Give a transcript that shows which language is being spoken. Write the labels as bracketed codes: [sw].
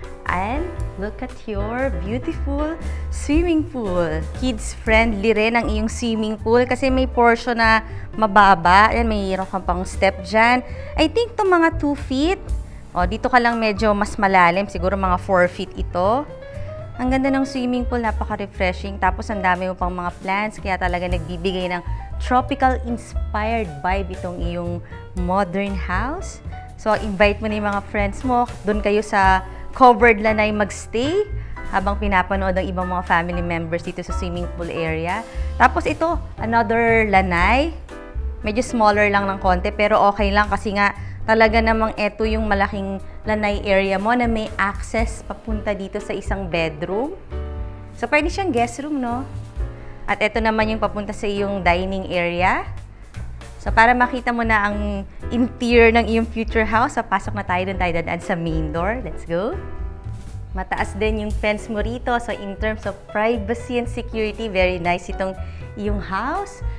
[en] And look at your beautiful swimming pool. [tl] Kids-friendly rin ang iyong swimming pool kasi may portion na mababa. Ayan, mayroon kang pang step dyan. [en] I think [tl] to mga 2 feet. O, dito ka lang medyo mas malalim. Siguro mga 4 feet ito. Ang ganda ng swimming pool, napaka-refreshing. Tapos ang dami mo pang mga plants, kaya talaga nagbibigay ng tropical-inspired vibe itong iyong modern house. So, invite mo na yung mga friends mo. Doon kayo sa covered lanay magstay habang pinapanood ang ibang mga family members dito sa swimming pool area. Tapos ito, another lanay. Medyo smaller lang ng konti, pero okay lang kasi nga talaga namang ito yung malaking lanay area mo na may access papunta dito sa isang bedroom. So, pwede siyang guest room, no? At ito naman yung papunta sa iyong dining area. So, para makita mo na ang interior ng iyong future house, pasok na tayo dadaan sa main door. [en] Let's go! [tl] Mataas din yung fence mo rito. [en] So, in terms of privacy and security, very nice [tl] itong iyong [en] house.